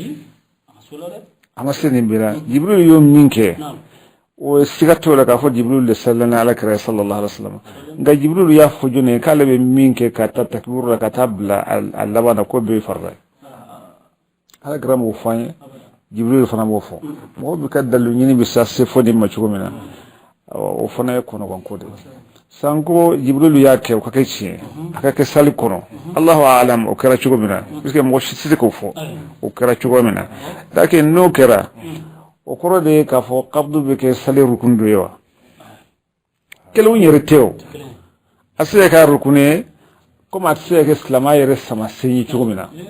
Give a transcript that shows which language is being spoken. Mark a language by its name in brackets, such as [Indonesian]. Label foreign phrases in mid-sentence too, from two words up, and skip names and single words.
[Bambara] a ma se nin bɛɛ la Jibrilu y'o min kɛ o ye siga t'o la k'a fɔ Jibrilu de [Arabic] صلى الله عليه وسلم [Bambara] nka Jibrilu y'a fɔ jɔn ye k'ale bɛ min kɛ ka taa takbiru la ka taa bila a laban na ko bɛɛ ye farida ye alakira m'o fɔ an ye Jibrilu fana b'o fɔ mɔgɔ bɛ ka dalilu ɲini bɛ sa se fɔ nin ma cogo min na o fana ye kɔnɔgɔnko de sanko Jibrilu y'a kɛ o ka kɛ tiɲɛ a ka kɛ sali kɔnɔ [Arabic] الله أعلم [Bambara] o kɛra cogo min na [French] parce que [Bambara] mɔgɔ si tɛ se k'o fɔ o kɛra cogo min na lakin n'o kɛra o kɔrɔ de ye k'a fɔ kabdu bɛ kɛ sali rukun dɔ ye wa kelenw yɛrɛ tɛ o a se ka rukun ye komi a tɛ se ka kɛ silamɛ yɛrɛ samasen ye cogo min na